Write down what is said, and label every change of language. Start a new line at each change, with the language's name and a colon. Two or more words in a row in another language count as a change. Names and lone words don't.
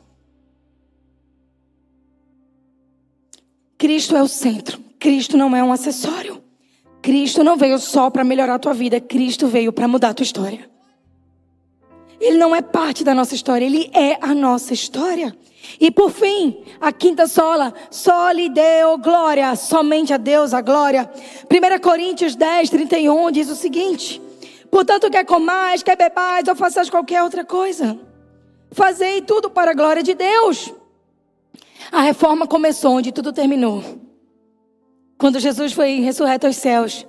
Portuguese: Cristo é o centro. Cristo não é um acessório. Cristo não veio só para melhorar a tua vida. Cristo veio para mudar a tua história. Ele não é parte da nossa história. Ele é a nossa história. E por fim, a 5ª sola.
Latin: Soli Deo glória.
Portuguese: Somente a Deus a glória. 1 Coríntios 10:31 diz o seguinte. Portanto, quer comais, quer bebais ou façais qualquer outra coisa, fazei tudo para a glória de Deus. A reforma começou onde tudo terminou. Quando Jesus foi ressurreto aos céus.